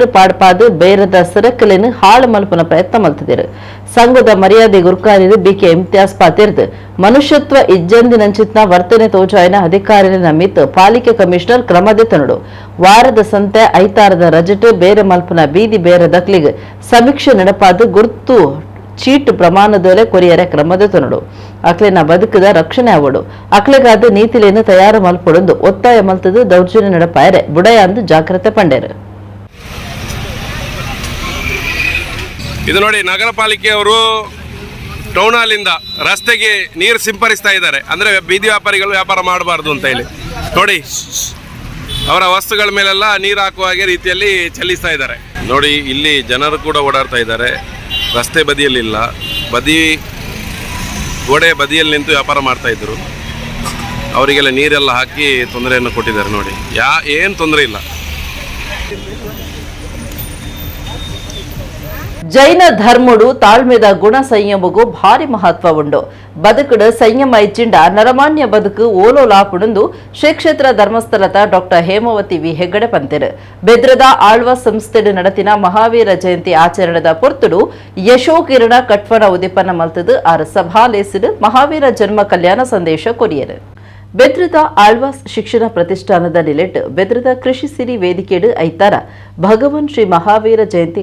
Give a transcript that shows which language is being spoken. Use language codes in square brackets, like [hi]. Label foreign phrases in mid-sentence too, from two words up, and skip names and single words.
[tcy] ಪಾಡ್ಪಾದು ಬೇರದ ಸರಕಲಿನ ಹಾಳು ಮಲ್ಪನ ಪ್ರಯತ್ನ ಮಲ್ತಿದ್ದರು ಸಂಘದ ಮರ್ಯಾದೆ ಗುರುಕಾರಿರು ಬಿಕೆ ಇಮ್ತಿಯಾಸ್ ಪಾತಿರ್ದು ಮನುಷ್ಯತ್ವ ಇಜ್ಜಂದಿನಂಚಿತ್ನ ವರ್ತನೆ ತೋಜಾಯನ ಅಧಿಕಾರಿನ ಮಿತ್ತು ಪಾಲಿಕೆ ಕಮಿಷನರ್ ಕ್ರಮದೆ ತನುಡು ವಾರದ ಸಂತೆ ಐತಾರದ ರಜಟ್ ಬೇರೆ ಮಲ್ಪನ ಬೀದಿ ಬೇರೆ ದಕ್ಲಿಗೆ ಸಮೀಕ್ಷೆ ನಡೆಪಾದು ಗುರ್ತು ಚೀಟ್ ಪ್ರಮಾಣದೊಲೆ ಕೊರಿಯರೆ ಕ್ರಮದ ತನುಡು ಅಕ್ಲೆನ ಬದುಕದ ರಕ್ಷಣೆ ಆವಡು ಅಕ್ಲೆಗಾದ ನೀತಿಲೇನು ತಯಾರು ಮಲ್ಪೊಡೊಂದು ಒತ್ತಾಯ ಮಲ್ತದು ದೌರ್ಜನ್ಯ ನಡೆಪಾಯರೆ ಬುಡಯ ಅಂದು ಜಾಗ್ರತೆ ಪಂಡೇರು [kn] ಇದು ನೋಡಿ ನಗರ ಪಾಲಿಕೆಯವರು ಟೌನ್ ಹಾಲಿಂದ ರಸ್ತೆಗೆ ನೀರು ಸಿಂಪರಿಸ್ತಾ ಇದ್ದಾರೆ ಅಂದ್ರೆ ಬೀದಿ ವ್ಯಾಪಾರಿಗಳು ವ್ಯಾಪಾರ ಮಾಡಬಾರ್ದು ಅಂತ ಹೇಳಿ ನೋಡಿ ಅವರ ವಸ್ತುಗಳ ಮೇಲೆಲ್ಲ ನೀರು ಹಾಕುವ ಹಾಗೆ ರೀತಿಯಲ್ಲಿ ಚಲಿಸ್ತಾ ಇದ್ದಾರೆ ನೋಡಿ ಇಲ್ಲಿ ಜನರು ಕೂಡ ಓಡಾಡ್ತಾ ಇದ್ದಾರೆ ರಸ್ತೆ ಬದಿಯಲ್ಲಿಲ್ಲ ಗೋಡೆ ಬದಿಯಲ್ಲಿ ನಿಂತು ವ್ಯಾಪಾರ ಮಾಡ್ತಾ ಇದ್ರು ಅವರಿಗೆಲ್ಲ ನೀರೆಲ್ಲ ಹಾಕಿ ತೊಂದರೆಯನ್ನು ಕೊಟ್ಟಿದ್ದಾರೆ ನೋಡಿ ಏನು ತೊಂದರೆ ಇಲ್ಲ [tcy] ಜೈನ ಧರ್ಮಡು ತಾಳ್ಮೆದ ಗುಣ ಸಂಯಮಗೂ ಭಾರಿ ಮಹತ್ವ ಉಂಡು ಬದುಕುಡು ಸಂಯಮ ಇಚ್ಚಿಂಡ ನರಮಾನ್ಯ ಬದುಕು ಓಲೋಲಾಪುಡುಂದು ಶ್ರೀ ಕ್ಷೇತ್ರ ಧರ್ಮಸ್ಥಳದ ಡಾಕ್ಟರ್ ಹೇಮಾವತಿ ವಿ ಹೆಗ್ಗಡೆ ಪಂತೆರು ಬೆದ್ರದ ಆಳ್ವ ಸಂಸ್ಥೆಡು ನಡತಿನ ಮಹಾವೀರ ಜಯಂತಿ ಆಚರಣೆದ ಪೊರ್ತುಡು ಯಶೋಕಿರಣ ಕಟ್ವನ ಉದಿಪನ ಮಲ್ತದು ಆರು ಸಭಾಲೇಸಿಡು ಮಹಾವೀರ ಜನ್ಮ ಕಲ್ಯಾಣ ಸಂದೇಶ ಕೊರಿಯರು ಬೆದ್ರದ ಆಳ್ವಾಸ್ ಶಿಕ್ಷಣ ಪ್ರತಿಷ್ಠಾನದ ನಿಲೆಟ್ ಬೆದ್ರದ ಕೃಷಿ ಸಿರಿ ವೇದಿಕೆಡು ಐತಾರ ಭಗವಾನ್ ಶ್ರೀ ಮಹಾವೀರ ಜಯಂತಿ